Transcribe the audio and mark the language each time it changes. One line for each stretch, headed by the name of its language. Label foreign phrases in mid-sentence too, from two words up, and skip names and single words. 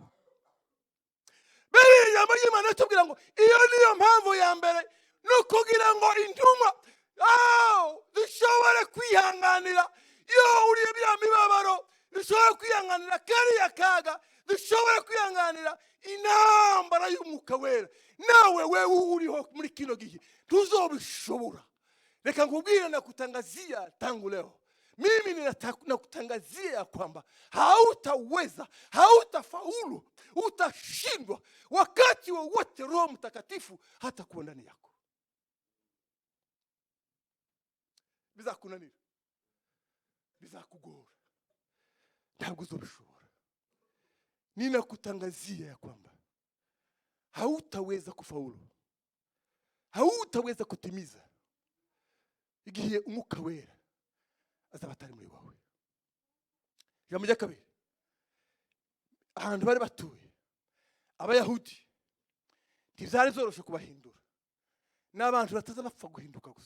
Kinyarwanda: Biriya ijambo ry'Imana ritubwira ngo iyo niyo mpamvu ya mbere, nukugira ngo intumwa zishobore kwihanganira iyo uriye bya mibabaro, zishobore kwihanganira kariya kaga, zishobore kwihanganira intambara y'umwuka wera. Nawe wewe uriho muri kino gihe tuzobishobora. Reka nkubwire
Swahili: na kutangazia tangu leo, mimi ninakutangazia ya kwamba hautaweza, hautafaulu, utashindwa wakati wowote Roho Mtakatifu hatakuwa ndani yako.
Kinyarwanda: Bizakunanira, bizakugora, ntabwo uzobishobora.
Swahili: Ninakutangazia ya kwamba hautaweza kufaulu, hautaweza kutimiza
Kinyarwanda: igihe umwuka wera azaba atari muri wawe. Ijambo rya kabiri, ahantu bari batuye Abayahudi ntizari zoroshe kubahindura, n'abantu bataza bapfa guhinduka gusa.